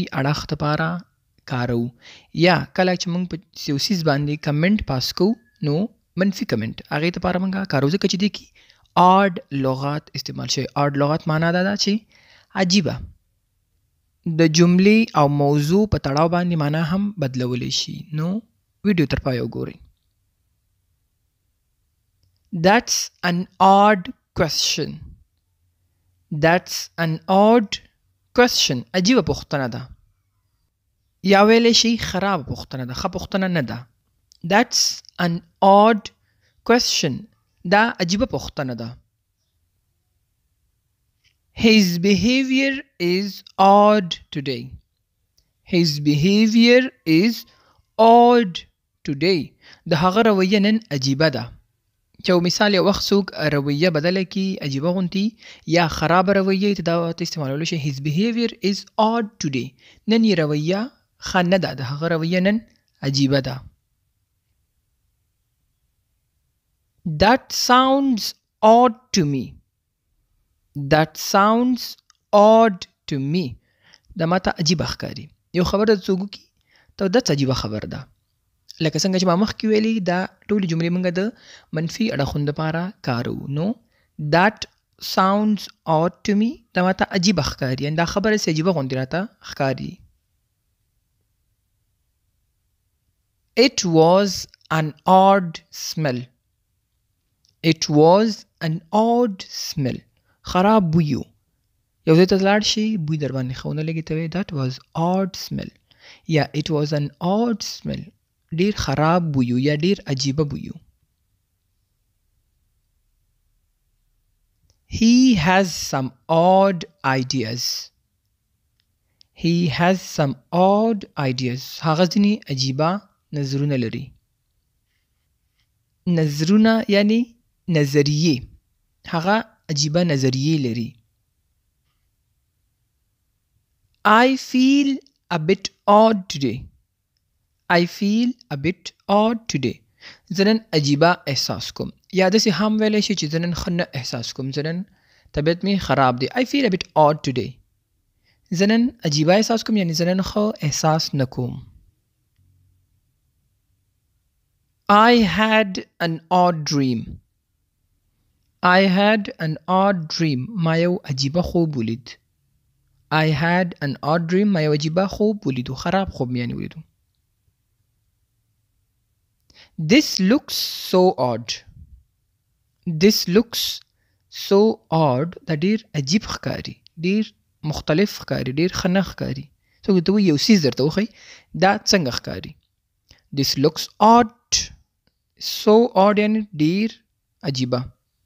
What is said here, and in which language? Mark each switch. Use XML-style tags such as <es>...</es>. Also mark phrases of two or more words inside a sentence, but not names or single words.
<ps>اړخ لپاره کارو یا کله چې مونږ په یو څیز باندې</ps> <en>comment pass</en> <ps>کوو نو منفي کمنټ هغې لپاره مونږ کارو ځکه چې دې کې آډ لغات استعمال شوی آډ لغات معنا دا ده چې عجیبه د جملې او موضوع په تړاو باندې معنا هم بدلولی شي نو ویډیو تر پایه وګورئ</ps> <en>That's an odd question. That's an odd question.</en> <ps>عجیبه پوښتنه ده. یا ویلی شي خراب پوښتنه ده. ښه پوښتنه نه ده.</ps> <en>That's an odd question.</en> <ps>دا عجیبه پوښتنه ده.</ps> <en>His behavior is odd today. His behavior is odd today.</en> <ps>د هغه رویه نن عجیبه ده. چې یو مثال یو وخت څوک رویه بدله کړي عجیبه غوندې یا خرابه رویه ته دا ورته استعمالولی شي</ps> <en>his behavior is odd today</en> <ps>نن یې رویه ښه نه ده د هغه رویه نن عجیبه ده</ps> <en>That sounds odd to me That sounds odd to me</en> <ps>دا ماته عجیبه ښکاري یو خبره څوک وکړي ته داسې عجیبه خبر ده لکه څنګه چې ما مخکې ویلي دا ټولې جملې موږ د منفي اړخونو دپاره کارو نو</ps> <en>that sounds odd to me</en> <ps>دا ماته عجیبه ښکاري یعنې دا خبره داسې عجیبه غوندې راته ښکاري</ps> <en>It was an odd smell It was an odd smell</en> <ps>خراب بوی و یو ځای ته لاړ شي بوی در باندې ښه ونه لګي ته وایې</ps> <en>that was odd smell</en> <ps>یا</ps> <en>it was an odd smell</en> <ps>ډیر خراب بویو یا ډیر عجیبه بویو</ps> <en>He has some odd ideas He has some odd ideas</en> <ps>هغه ځینې عجیبه نظرونه لري نظرونه یعنی نظریې هغه عجیبه نظریې لري</ps> <en>I feel a bit odd today I feel a bit odd today</en> <ps>زه نن عجیبه احساس کوم یا داسې هم ویلی شي چې زه نن ښه نه احساس کوم زه نن طبیعت مې خراب دی</ps> <en>I feel a bit odd today</en> <ps>زه نن عجیبه احساس کوم یعنی زه نن ښه احساس نه کوم</ps> <en>I had an odd dream I had an odd dream</en> <ps>ما یو عجیبه خوب ولید</ps> <en>I had an odd dream</en> <ps>ما یو عجیبه خوب ولیدو خراب خوب مې یعنې ولیدو</ps> <en>This looks so odd. This looks so odd.</en> <ps>دا ډیر عجیب ښکاري ډیر مختلف ښکاري ډیر ښه نه ښکاري څوک ته وایي یو څیز درته وښیي دا څنګه ښکاري</ps> <en>This looks odd. So odd</en> <ps>یعنې ډیر عجیبه</ps>